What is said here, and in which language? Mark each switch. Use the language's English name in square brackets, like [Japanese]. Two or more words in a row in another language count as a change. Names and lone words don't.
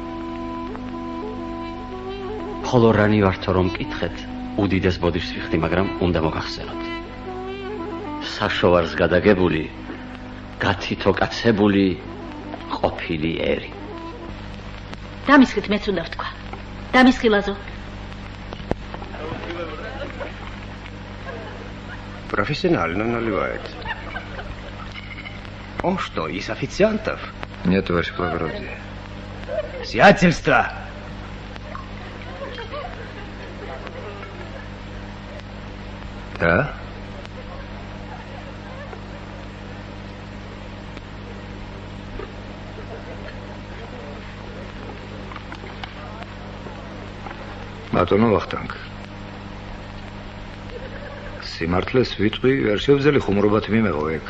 [Georgian] ხოლო რანი ვართო რომ მკითხეთ, უდიდეს ბოდიშს ვიხდი, მაგრამ უნდა მოგახსენოთ. საშოვარს გადაგებული, გათითოკაცებული ყოფილი ერი. დამისხით მეც უნდა ვთქვა. დამისხი ლაზო. [Russian] Профессионально наливает. Он что, из официантов? Нет, ваше благородие. Сиятельство! Да? [Georgian] ბატონო ვახტანგ. სიმართლეს ვიტყვი, ვერ შევძელი ხუმრობათ მიმეღო ეგ.